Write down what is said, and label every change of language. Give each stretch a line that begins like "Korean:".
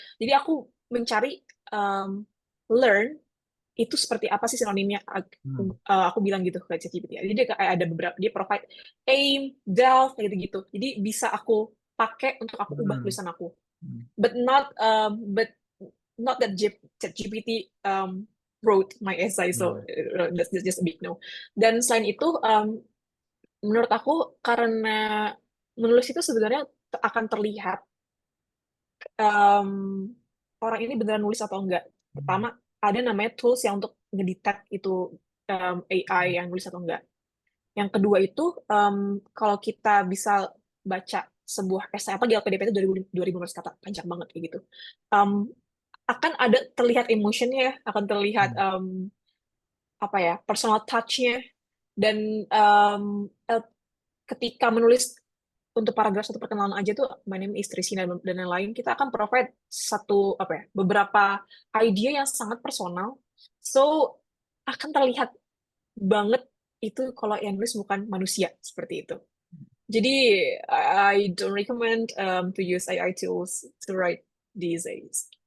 Indonesian: Jadi aku mencari learn itu seperti apa sih sinonimnya. Hmm, Aku bilang gitu ke ChatGPT. Jadi dia kayak ada beberapa, dia provide aim, delve kayak gitu-gitu. Jadi bisa aku pakai untuk aku ubah hmm, tulisan aku. hmm,
English: But not that ChatGPT wrote my essay, so hmm, that's just a big no.
Indonesian: Dan selain itu, menurut aku karena menulis itu sebenarnya akan terlihat um, orang ini beneran nulis atau enggak. hmm, Pertama, ada namanya tools yang untuk ngedetect itu AI yang nulis atau enggak. Yang kedua itu, kalau kita bisa baca sebuah essay, apa di LPDP itu 2015 kata, panjang banget kayak gitu. Um, akan ada terlihat emotionnya, akan terlihat hmm, apa ya, personal touch-nya, dan ketika menulis untuk paragraf satu perkenalan aja tuh
English: my name is Tracy
Indonesian: dan lain-lain, kita akan provide satu apa ya, beberapa idea yang sangat personal, so akan terlihat banget itu kalau yang nulis bukan manusia seperti itu. Jadi
English: I don't recommend to use AI tools to write these days.